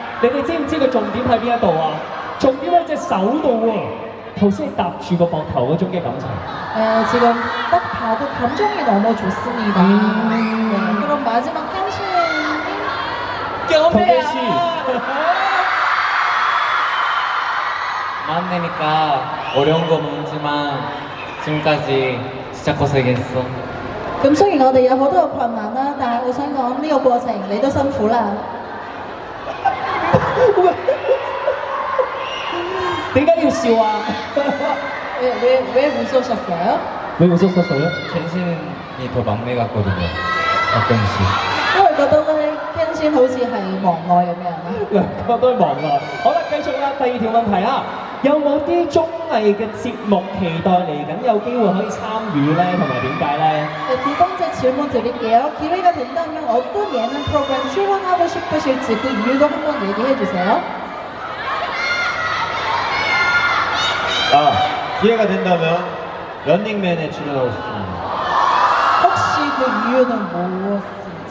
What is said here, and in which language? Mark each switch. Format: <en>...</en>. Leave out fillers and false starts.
<yue>你哋知唔知個重點喺邊一度啊？重點喺隻手度喎。頭先搭住個膊頭嗰種嘅感情。</yue> <ko>지금 딱 봐도 감정이 너무 좋습니다. 네, 그럼 마지막 켄신 경배 씨. 막내니까 어려운 거 많지만 지금까지 진짜 고생했어.</ko> <yue>咁雖然我哋有好多嘅困難啦，但係我想講呢個過程你都辛苦啦。點解要笑啊？</yue> <ko>왜 웃으셨어요? 왜 웃었었어요? 켄신이 더 막내 같거든요. 가끔씩.</ko> <yue>因為覺得咧 Ken 好似係忙內咁樣啦。兩個都忙啊！好啦，繼續啦，第二條問題啊，有冇啲綜藝嘅節目期待嚟緊有機會可以參與咧？同埋點解咧？</yue> <ko>두 번째 질문 드릴게요. 기회가 된다면 어떤 예능 프로그램 출연하고 싶으실지 그 이유도 한번 얘기해 주세요. 기회가 된다면 런닝맨에 출연하고 싶습니다. 혹시 그 이유는 무엇인지?</ko>